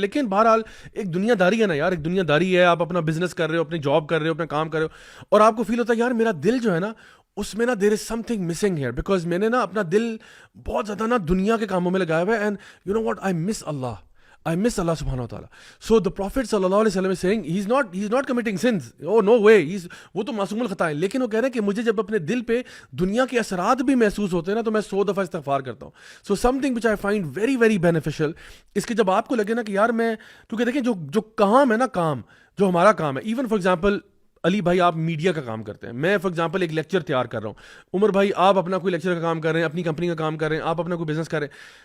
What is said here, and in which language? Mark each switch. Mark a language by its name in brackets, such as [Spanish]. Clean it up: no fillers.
[Urdu] لیکن بہرحال ایک دنیا داری ہے نا یار، ایک دنیا داری ہے. آپ اپنا بزنس کر رہے ہو، اپنی جاب کر رہے ہو، اپنا کام کر رہے ہو، اور آپ کو فیل ہوتا ہے یار میرا دل جو ہے نا اس میں نا [English] there is something missing here, [Urdu] because میں نے نا اپنا دل بہت زیادہ نا دنیا کے کاموں میں لگایا ہوا ہے. [English] And you know what, I miss Allah subhanahu wa ta'ala. So the Prophet sallallahu alaihi wasallam is saying he's not committing sins. Oh no way, [Urdu] وہ تو معصوم الخطا ہے. لیکن وہ کہہ رہے ہیں کہ مجھے جب اپنے دل پہ دنیا کے اثرات بھی محسوس ہوتے ہیں نا تو میں 100 دفعہ استغفار کرتا ہوں. [English] So something which I find very very beneficial [Urdu] اس کے جب آپ کو لگے نا کہ یار میں، کیونکہ دیکھیں جو کام ہے نا، کام جو ہمارا کام ہے، ایون فار ایگزامپل علی بھائی آپ میڈیا کا کام کرتے ہیں، میں فار ایگزامپل ایک لیکچر تیار کر رہا ہوں، عمر بھائی آپ اپنا کوئی لیکچر کا کام کر رہے ہیں، اپنی کمپنی کا کام کر رہے ہیں، آپ اپنا کوئی بزنس کر رہے ہیں.